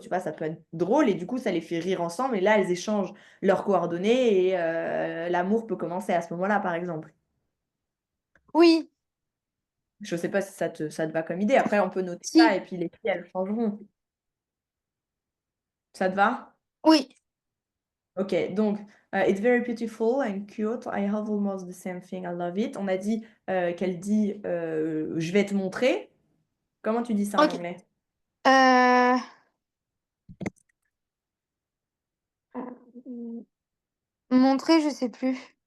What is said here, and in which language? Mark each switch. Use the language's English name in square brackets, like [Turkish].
[French] Tu vois, ça peut être drôle et du coup, ça les fait rire ensemble. Et là, elles échangent leurs coordonnées et l'amour peut commencer à ce moment-là, par exemple. oui. Je sais pas si ça te va comme idée. Après, on peut noter ça Si. et puis les filles, elles changeront. Ça te va? Oui. [English] Ok, [French] donc, [English] it's very beautiful and cute. I have almost the same thing. I love it. [French] On a dit qu'elle dit je vais te montrer. Comment tu dis ça en Ok. anglais? Euh, euh, Montrer, je sais plus.